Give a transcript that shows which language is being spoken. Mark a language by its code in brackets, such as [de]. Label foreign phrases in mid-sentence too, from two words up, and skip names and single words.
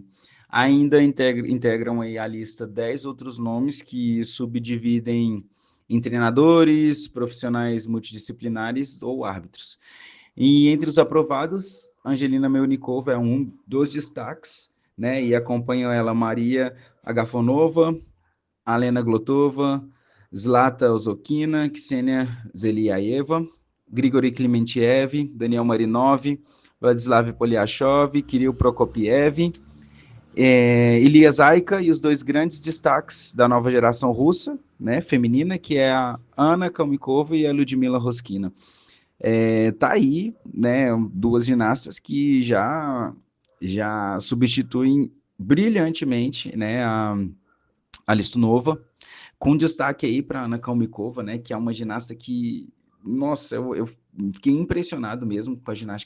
[pt] Ainda integram aí a lista 10 outros nomes que subdividem em treinadores, profissionais multidisciplinares ou árbitros. E entre os aprovados, Angelina Melnikova é um dos destaques, né, e acompanham ela Maria Agafonova, Alena Glotova, Zlata Ozokina, Ksenia Zeliaeva, Grigori Klimentiev, Daniel Marinov, Vladislav Polyashov, Kirill Prokopiev, Ilia Zaika e os dois grandes destaques da nova geração russa, né, feminina, que é a Ana Kalmikova e a Ludmila Roskina. Tá aí, né, duas ginastas que já substituem brilhantemente, né, a Listunova, com destaque aí para Ana Kalmikova, né, que é uma ginasta que, nossa, eu fiquei impressionado mesmo com a ginástica